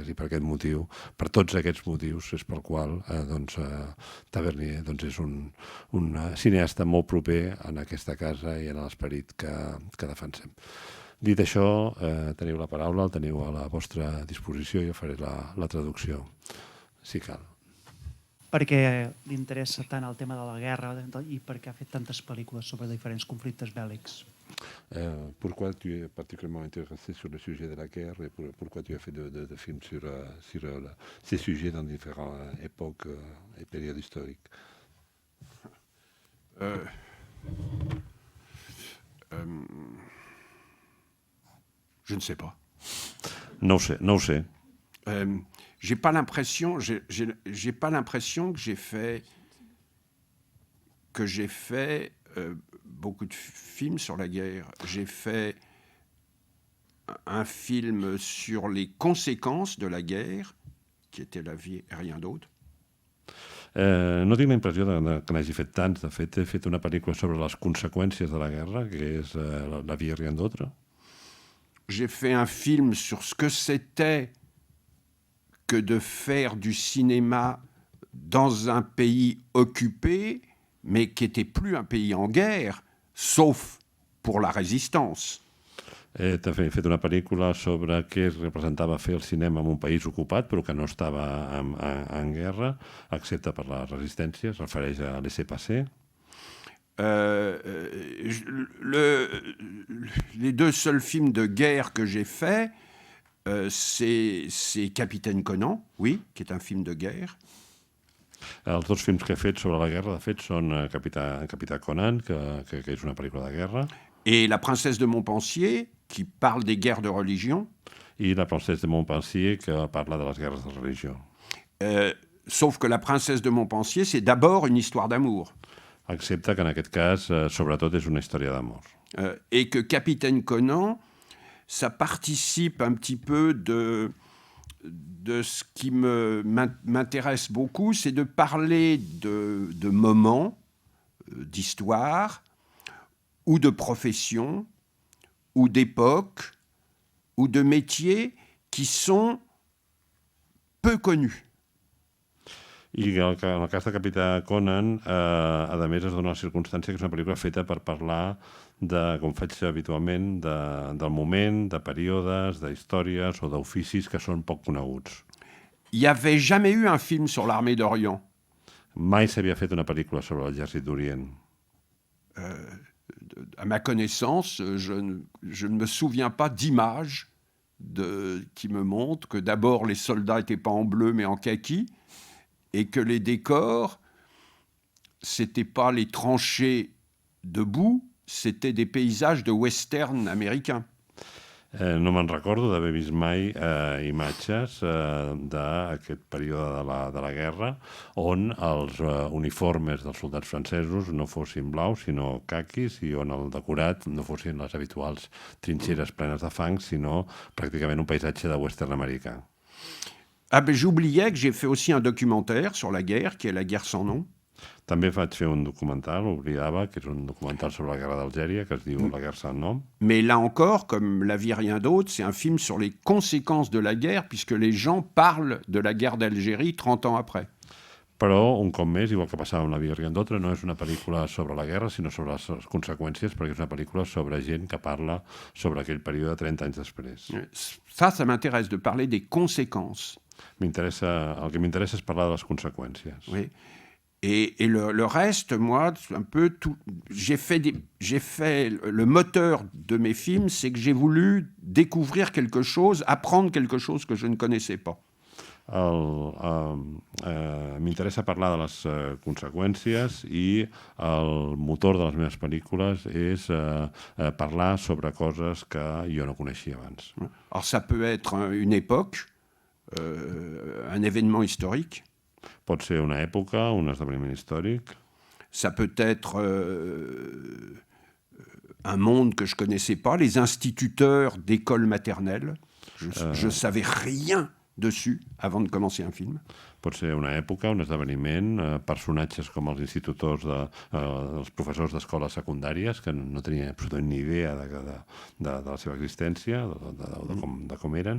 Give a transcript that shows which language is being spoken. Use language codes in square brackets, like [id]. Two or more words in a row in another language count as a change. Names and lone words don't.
[ca] I per aquest motiu, per tots aquests motius, és pel qual Tavernier és un cineasta molt proper en aquesta casa i en l'esperit que defensem. Dit això, teniu la paraula, el teniu a la vostra disposició i jo faré la traducció, si cal. Per què li interessa tant el tema de la guerra i per què ha fet tantes pel·lícules sobre diferents conflictes bèl·lics? [fr] Pourquoi tu es particulièrement intéressé sur le sujet de la guerre et pourquoi tu as fait de films sur ces sujets dans différentes époques et périodes historiques? Je ne sais pas. [ca] No ho sé. [fr] J'ai pas l'impression que j'ai fait beaucoup de films sur la guerre. J'ai fait un film sur les conséquences de la guerre, qui était La vie et rien d'autre. [ca] No tinc la impressió que n'hagi fet tants. De fet, he fet una pel·lícula sobre les conseqüències de la guerra, que és La vie et rien d'autre. [fr] J'ai fait un film sur ce que c'était que de faire du cinéma dans un pays occupé, mais qui n'était plus un pays en guerre, sauf pour la résistance. [ca] He fet una pel·lícula sobre què representava fer el cinema en un país ocupat, però que no estava en guerra, excepte per la resistència, es refereix a laissez-passer. [fr] Les deux seuls films de guerre que j'ai faits, c'est Capitaine Conan, oui, qui est un film de guerre. [ca] Els dos films que he fet sobre la guerra, de fet, són Capità Conan, que és una pel·lícula de guerra. [fr] Et La princesse de Montpensier, qui parle des guerres de religion. [ca] I La princesse de Montpensier, que parla de les guerres de religió. [fr] Sauf que La princesse de Montpensier, c'est d'abord une histoire d'amour. [ca] Excepte que en aquest cas, sobretot, és una història d'amor. [fr] Et que Capitaine Conan, ça participe un petit peu de ce qui m'intéresse beaucoup, c'est de parler de moments, d'histoire, ou de professions, ou d'époques, ou de métiers qui sont peu connus. [ca] I en el cas de Capità Conan, a més es dona la circumstància que és una pel·lícula feta per parlar, com faig habitualment, del moment, de períodes, d'històries o d'oficis que són poc coneguts. [fr] Il n'y avait jamais eu un film sur l'armée d'Orient. [ca] Mai s'havia fet una pel·lícula sobre l'exèrcit d'Orient. [fr] À ma connaissance, je ne me souviens pas d'images qui me montrent que d'abord les soldats n'étaient pas en bleu mais en kaki, et que les décors, c'était pas les tranchées debout, c'était des paysages de western américains. [ca] No me'n recordo d'haver vist mai imatges d'aquest període de la guerra on els uniformes dels soldats francesos no fossin blaus, sinó caquis, i on el decorat no fossin les habituals trinxeres plenes de fang, sinó pràcticament un paisatge de western americà. [fr] Ah ben j'oubliais que j'ai fait aussi un documentaire sur la guerre, qui est La guerre sans nom. [ca] També vaig fer un documental, oblidava, que és un documental sobre la guerra d'Algèria, que es diu La guerre sans nom. [fr] Mais là encore, comme La vie rien d'autre, c'est un film sur les conséquences de la guerre, puisque les gens parlent de la guerre d'Algérie 30 ans après. [ca] Però, un cop més, igual que passava amb La vie rien d'autre, no és una pel·lícula sobre la guerra, sinó sobre les conseqüències, perquè és una pel·lícula sobre gent que parla sobre aquell període 30 anys després. [fr] Ça m'intéresse de parler des conséquences. [ca] El que m'interessa és parlar de les conseqüències. [fr] Oui. Et le reste, moi, un peu tout. J'ai fait le moteur de mes films, c'est que j'ai voulu découvrir quelque chose, apprendre quelque chose que je ne connaissais pas. [ca] M'interessa parlar de les conseqüències i el motor de les meves pel·lícules és parlar sobre coses que jo no coneixia abans. [fr] Alors ça peut être une époque, un événement historique. [ca] Pot ser una època, un esdeveniment històric. [fr] Ça peut être un monde que je ne connaissais pas, les instituteurs d'école maternelle. Je ne savais rien dessus avant de commencer un film. [ca] Pot ser una època, un esdeveniment, personatges com els institutors, els professors d'escoles secundàries, que no tenien absolutament ni idea de la seva existència, de com eren.